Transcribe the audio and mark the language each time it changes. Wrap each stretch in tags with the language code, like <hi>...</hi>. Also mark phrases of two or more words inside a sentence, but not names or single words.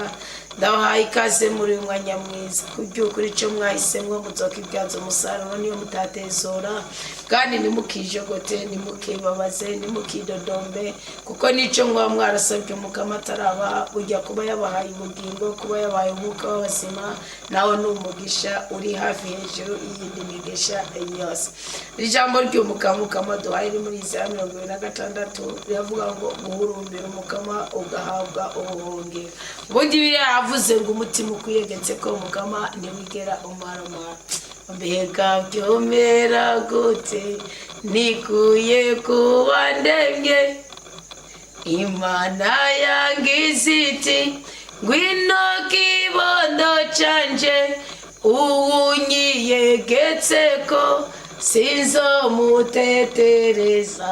<rn>Ndabahaye ikaze muri uyu mwanya mwiza, kubyukuri icyo mwahisemwo muzoka ibyazo umusaruro niyo mutatezora, kandi nimukijogote, nimukibabaze, nimukidodombe, kuko nicyo mwa mwarasabye Mukama ataraba burya kuba yabahaye ubugingo, kuba yabahaye umwuka w'abazima, nawe ni umugisha uri hafi hejuru y'iyindi migisha yose. Ijambo ry'Umukama duhaye muri Isaya 26 riravuga ngo guhurumbira Umukama ugahabwa ubuhungiro. Ubundi biravuze ngo umutima ukwiyegetse ko Umukama ntiwigera umaramara. Mbega byomera gute nikuye kuba ndemye, Imana yangize iti ngwino kibondo canje, uwunyiyegetseko sinzomutetereza.</rn>